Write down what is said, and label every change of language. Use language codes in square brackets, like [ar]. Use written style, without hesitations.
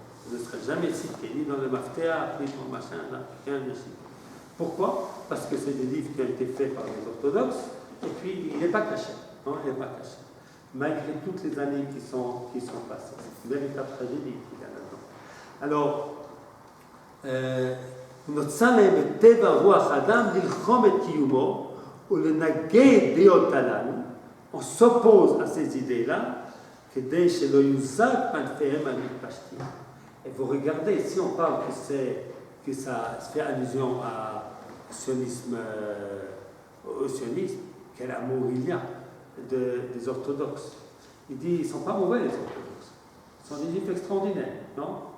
[fr] Il ne serait jamais cité, ni dans le mafter, ni dans le machin, là, rien ne cite. Pourquoi? Parce que c'est des livres qui ont été faits par les orthodoxes, et puis il n'est pas caché. Non, il n'est pas caché. Malgré toutes les années qui sont passées. C'est une véritable tragédie qu'il y a là-dedans. [he] Alors, נוצר להם בטבע רוח האדם ללחום את קיומו ולנגד דעות הללו, [fr] on s'oppose à ces idées-là, [he] כדי שלא יוזק מענפיהם המתפשטים. [fr] Et vous regardez, si on parle que ça fait allusion au sionisme, quel amour il y a des orthodoxes. Il dit, ils ne sont pas mauvais les orthodoxes, ils sont des juifs extraordinaires, non?